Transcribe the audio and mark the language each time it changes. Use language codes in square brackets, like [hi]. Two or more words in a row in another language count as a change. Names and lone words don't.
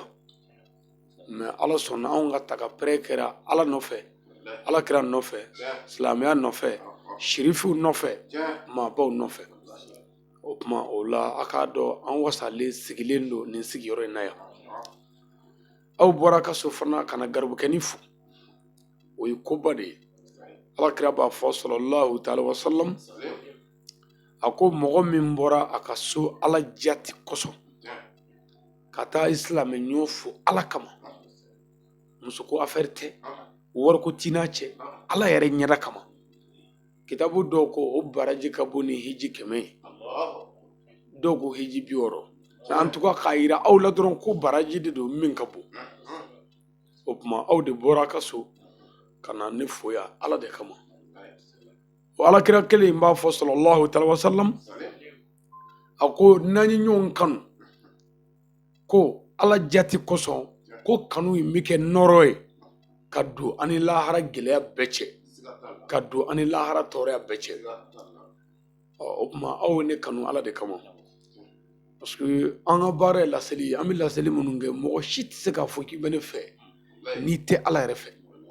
[bm] Mais Ala sɔnna anw ka ta ka pɛrɛ kɛra Ala nɔfɛ, Alakira nɔfɛ, silamɛya nɔfɛ, shirifiw nɔfɛ, maabaw nɔfɛ. O tuma o la a k'a dɔn an wasalen sigilen don nin sigiyɔrɔ in na yan. Aw bɔra ka so fana ka na garibukɛni fo, o ye koba de ye. Alakira b'a fɔ [ar] صلى الله تعالى وسلم, [bm] a ko mɔgɔ min bɔra a ka so Ala jati kosɔn ka taa silamɛɲɔgɔn fo Ala kama, muso ko affaire tɛ, wari ko t'i n'a cɛ, Ala yɛrɛ ɲɛda kama, kitabu dɔw ko o baraji ka bon ni hiji 100 ye, dɔw ko hiji 60. [fr] En tout cas [bm] k'a yira aw la dɔrɔn ko baraji de don min ka bon. O tuma aw de bɔra ka so ka na ne fo yan Ala de kama. O Alakira kelen in b'a fɔ [ar] صلى الله تعالى وسلم, [bm] a ko n'an ye ɲɔgɔn kanu, ko Ala jati kosɔn, ko kanu in bɛ kɛ nɔrɔ ye ka don ani lahara gɛlɛya bɛɛ cɛ, ka don ani lahara tɔɔrɔya bɛɛ cɛ. O tuma aw ne kanu Ala de kama, [fr] parce que [bm] an ka baara ye laseli ye, an bɛ laseli minnu kɛ, mɔgɔ si tɛ se k'a fɔ k'i bɛ ne fɛ n'i tɛ Ala yɛrɛ fɛ.